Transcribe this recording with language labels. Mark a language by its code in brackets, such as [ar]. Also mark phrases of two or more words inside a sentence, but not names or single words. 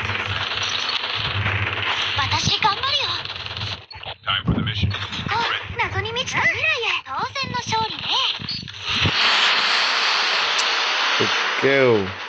[ja] 私頑張るよ。 [en] Time for the mission. [ja] 謎に満ちた未来へ。当然の勝利ね。 go.